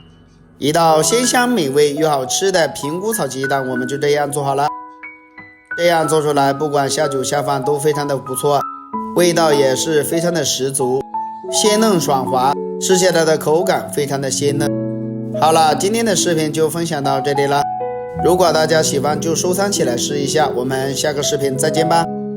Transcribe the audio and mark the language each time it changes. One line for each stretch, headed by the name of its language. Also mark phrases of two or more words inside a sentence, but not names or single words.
Chinese: 一道鮮香美味又好吃的平菇炒雞蛋，我們就這樣做好了。這樣做出來，不管下酒下飯都非常的不錯，味道也是非常的十足，鮮嫩爽滑，吃起來的口感非常的鲜嫩。好了，今天的視頻就分享到這裡了。如果大家喜歡就收藏起來試一下，我們下個視頻再見吧。